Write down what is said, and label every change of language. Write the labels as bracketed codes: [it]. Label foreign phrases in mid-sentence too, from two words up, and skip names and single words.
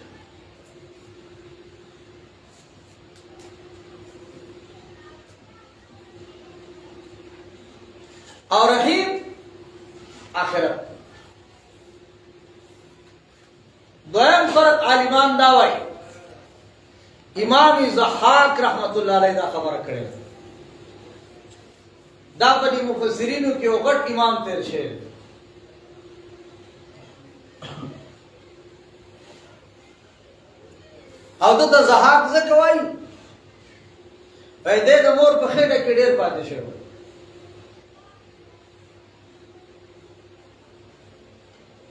[ps] او رحیم آخرت. دویم فرق عالمان دا وایي، امام ضحاک [ar] رحمت اللہ علیہ [ps] دا خبر کړي، دا په دې مفسرینو کې یو غټ امام تیر شه. او دا ضحاک ځکه وایي پیدا د مور په خېټه کې ډېر پاتې شوی.